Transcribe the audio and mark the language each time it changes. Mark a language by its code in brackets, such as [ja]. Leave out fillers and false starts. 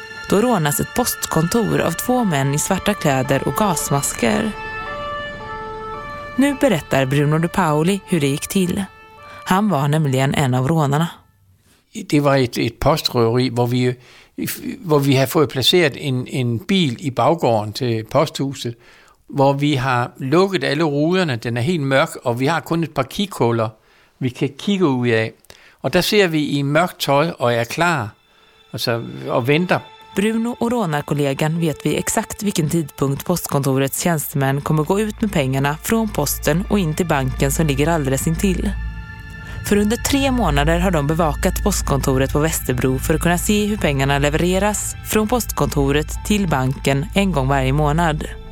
[sv] Då rånas ett postkontor av två män i svarta kläder och gasmasker. Nu berättar Bruno De Paoli hur det gick till. Han var nämligen en av rånarna. Det var ett poströveri var vi har fått placerat en bil i baggården till posthuset. [da] Hvor vi har lukket alle ruderne, den er helt mørk, og vi har kun et par kikhuller, vi kan kigge ud af. Og der ser vi i mørkt tøj og er klar og venter. [sv] Bruno og rånarkollegan vet vi exakt hvilken tidpunkt postkontorets tjänstemän kommer gå ut med pengarna från posten och in till banken som ligger alldeles intill. För under 3 månader har de bevakat postkontoret på Västerbro för att kunna se hur pengarna levereras från postkontoret till banken en gång varje månad.